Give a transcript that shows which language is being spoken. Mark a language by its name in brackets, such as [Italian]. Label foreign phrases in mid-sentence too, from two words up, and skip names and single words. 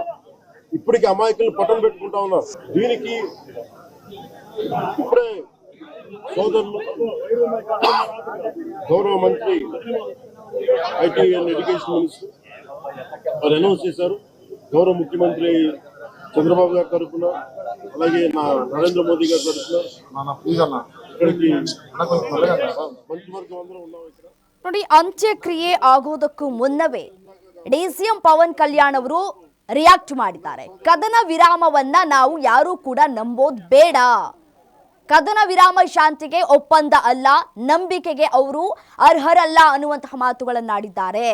[Telugu] ఇప్పటికీ అమాయకులను పట్టం పెట్టుకుంటా ఉన్నారు. దీనికి ఇప్పుడే సోదరులు గౌరవ మంత్రి [English] IT and education minister [Telugu] వారు అనౌన్స్ చేశారు. గౌరవ ముఖ్యమంత్రి చంద్రబాబు గారి తరఫున, అలాగే నరేంద్ర మోదీ గారి తరఫున ఇక్కడికి మంత్రివర్గం అందరూ ఉన్నాం. ఇక్కడ [Kannada] ನೋಡಿ, ಅಂತ್ಯಕ್ರಿಯೆ ಆಗೋದಕ್ಕೂ ಮುನ್ನವೇ ಡಿಸಿಎಂ ಪವನ್ ಕಲ್ಯಾಣ್ ಅವರು ರಿಯಾಕ್ಟ್ ಮಾಡಿದ್ದಾರೆ. ಕದನ ವಿರಾಮವನ್ನ ನಾವು ಯಾರೂ ಕೂಡ ನಂಬೋದು ಬೇಡ, ಕದನ ವಿರಾಮ ಶಾಂತಿಗೆ ಒಪ್ಪಂದ ಅಲ್ಲ, ನಂಬಿಕೆಗೆ ಅವರು ಅರ್ಹರಲ್ಲ ಅನ್ನುವಂತಹ ಮಾತುಗಳನ್ನಾಡಿದ್ದಾರೆ.